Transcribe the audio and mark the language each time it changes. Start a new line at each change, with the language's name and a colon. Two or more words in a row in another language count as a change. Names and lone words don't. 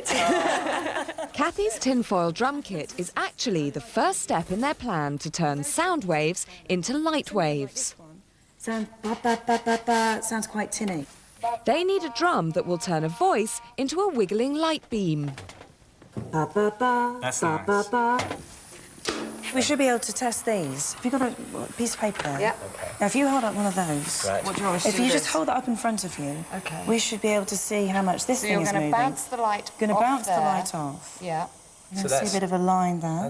English: Kathy's tinfoil drum kit is actually the first step in their plan to turn sound waves into light waves. Sounds ba ba ba ba ba. Sounds quite tinny. They need a drum that will turn a voice into a wiggling light beam. Ba ba ba. That's ba nice. ba ba. We should be able to test these. Have you got a piece of paper there? Yeah. Okay. Now, if you hold up one of those, Right. What do you want us to if do you with just this? hold that up in front of you, Okay. we should be able to see how much this thing is moving. the light Going to bounce the light off. Yeah. You can see a bit of a line there.